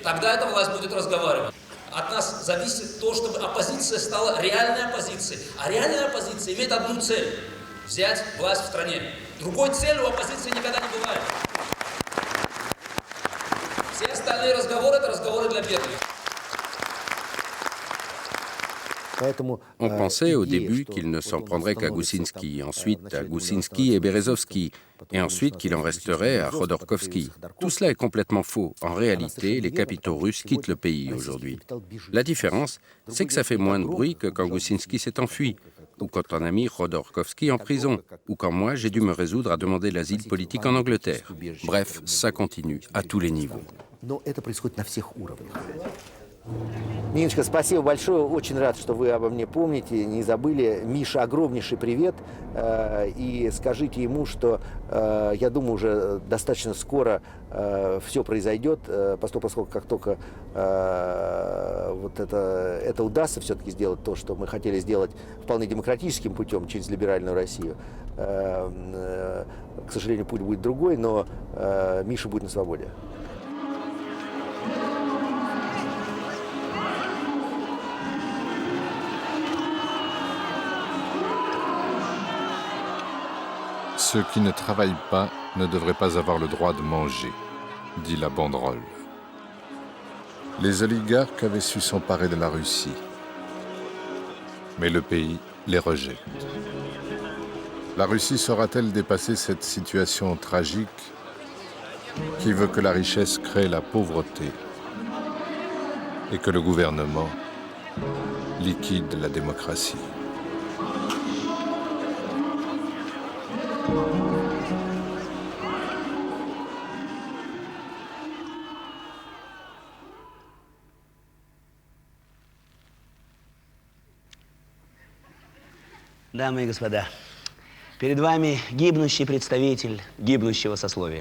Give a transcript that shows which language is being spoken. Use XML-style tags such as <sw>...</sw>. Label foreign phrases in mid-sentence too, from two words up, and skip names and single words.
<ru>Тогда эта власть будет разговаривать. От нас зависит то, чтобы оппозиция стала реальной оппозицией. А реальная оппозиция имеет одну цель – взять власть в стране. Другой цели у оппозиции никогда не бывает. Все остальные разговоры – это разговоры для бедных.</ru> <fr>On pensait au début qu'il ne s'en prendrait qu'à Goussinski, ensuite à Goussinski et Berezovski, et ensuite qu'il en resterait à Khodorkovsky. Tout cela est complètement faux. En réalité, les capitaux russes quittent le pays aujourd'hui. La différence, c'est que ça fait moins de bruit que quand Goussinski s'est enfui, ou quand on a mis Khodorkovsky en prison, ou quand moi j'ai dû me résoudre à demander l'asile politique en Angleterre. Bref, ça continue à tous les niveaux.</fr> <ru>Ниночка, спасибо большое. Очень рад, что вы обо мне помните, не забыли. Миша, огромнейший привет. И скажите ему, что, я думаю, уже достаточно скоро все произойдет, поскольку как только вот это удастся все-таки сделать то, что мы хотели сделать вполне демократическим путем через либеральную Россию. К сожалению, путь будет другой, но Миша будет на свободе.</ru> <fr>Ceux qui ne travaillent pas ne devraient pas avoir le droit de manger, dit la banderole. Les oligarques avaient su s'emparer de la Russie, mais le pays les rejette. La Russie saura-t-elle dépasser cette situation tragique qui veut que la richesse crée la pauvreté et que le gouvernement liquide la démocratie?</fr> <ru>Дамы и господа, перед вами гибнущий представитель гибнущего сословия.</ru>